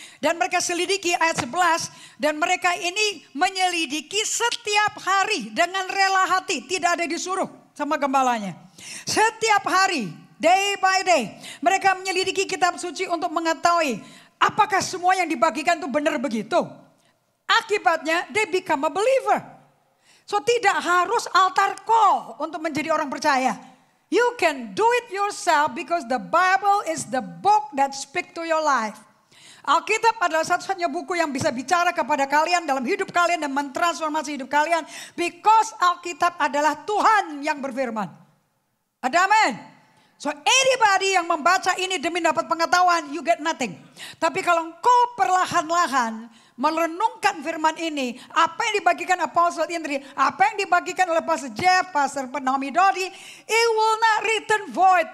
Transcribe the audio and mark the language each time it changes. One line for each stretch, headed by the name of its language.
Indonesian: Dan mereka selidiki ayat 11. Dan mereka ini menyelidiki setiap hari dengan rela hati. Tidak ada disuruh sama gembalanya. Setiap hari
English: day by day.
Indonesian: Mereka menyelidiki kitab suci untuk mengetahui apakah semua yang dibagikan itu benar begitu. Akibatnya
English: they become a believer.
Indonesian: So tidak harus altar call untuk menjadi orang percaya.
English: You can do it yourself because the Bible is the book that speak to your life.
Indonesian: Alkitab adalah satu-satunya buku yang bisa bicara kepada kalian dalam hidup kalian dan mentransformasi hidup kalian.
English: Because
Indonesian: Alkitab adalah Tuhan yang berfirman. Ada amin?
English: So anybody
Indonesian: yang membaca ini demi dapat pengetahuan,
English: you get nothing.
Indonesian: Tapi kalau engkau perlahan-lahan merenungkan firman ini, apa yang dibagikan Apostle Indri, apa yang dibagikan oleh Pastor Jeff, Pastor Naomi Dodi,
English: it will not return void.